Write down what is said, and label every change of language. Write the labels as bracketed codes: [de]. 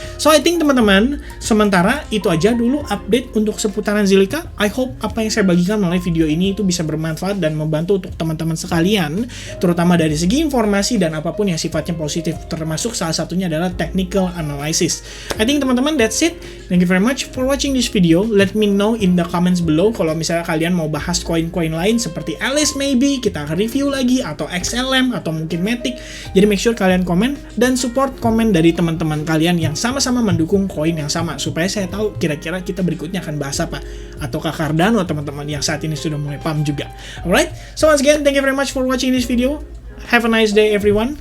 [en] So I think [id] teman-teman, sementara itu aja dulu update untuk seputaran Zilliqa. [en] I hope [id] apa yang saya bagikan melalui video ini itu bisa bermanfaat dan membantu untuk teman-teman sekalian, terutama dari segi informasi dan apapun yang sifatnya positif, termasuk salah satunya adalah technical analysis. [en] I think teman-teman, that's it. Thank you very much for watching this video. Let me know in the comments below [id] kalau misalnya kalian mau bahas koin lain seperti Alice maybe, kita akan review lagi, atau XLM, atau mungkin Matic. Jadi [en] make sure [id] kalian komen dan support komen dari teman-teman kalian yang sama-sama mendukung koin yang sama, supaya saya tahu kira-kira kita berikutnya akan bahas apa. Ataukah Cardano teman-teman yang saat ini sudah mulai pump juga. [en] Alright, so once again, thank you very much for watching this video. Have a nice day everyone.